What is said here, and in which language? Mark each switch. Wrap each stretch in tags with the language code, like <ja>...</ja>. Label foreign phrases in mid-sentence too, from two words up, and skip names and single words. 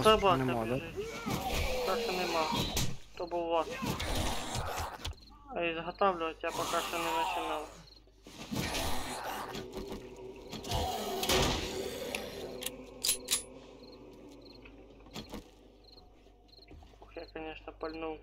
<uk>собака нема, да? біжить. Так що нема. То був вас.</uk> <ru>А изготавливать я пока что не начинал. Ух, я, конечно, пальнул.</ru>